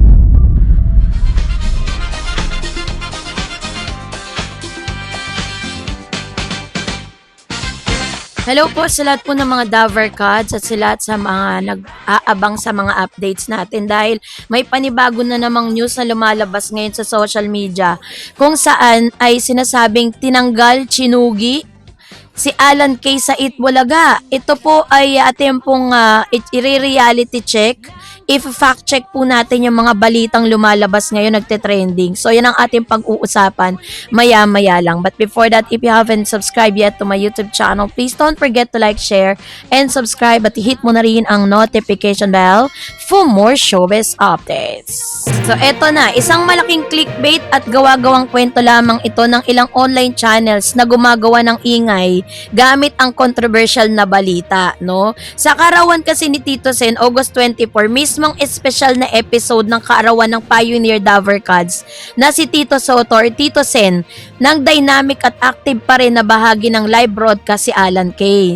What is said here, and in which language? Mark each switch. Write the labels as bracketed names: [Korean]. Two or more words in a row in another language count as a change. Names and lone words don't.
[Filipino] Hello po sa lahat po ng mga Daver Cards at sa lahat sa mga nag-aabang sa mga updates natin dahil may panibago na namang news na lumalabas ngayon sa [English] social media [Filipino] kung saan ay sinasabing tinanggal, chinugi si Alan Kay sa Itbulaga. Ito po ay ating pong i- [English] reality check. [Filipino] If [English] fact check [Filipino] po natin yung mga balitang lumalabas ngayon nagte-trending. So yan ang ating pag-uusapan maya-maya lang. [English] But before that, if you haven't subscribed yet to my YouTube channel, please don't forget to like, share, and subscribe at hit [Filipino] mo na rin ang [English] notification bell for more showbiz updates. [Filipino] So eto na, isang malaking clickbait at gawa-gawang kwento lamang ito ng ilang [English] online channels [Filipino] na gumagawa ng ingay gamit ang controversial na balita, no? Sa kaarawan kasi ni Tito Sen, August 24, mismong espesyal na episode ng kaarawan ng Pioneer Daver Cards na si Tito Soto or Tito Sen ng dynamic at active pa rin na bahagi ng [English] live broadcast [Filipino] si Alan Kay.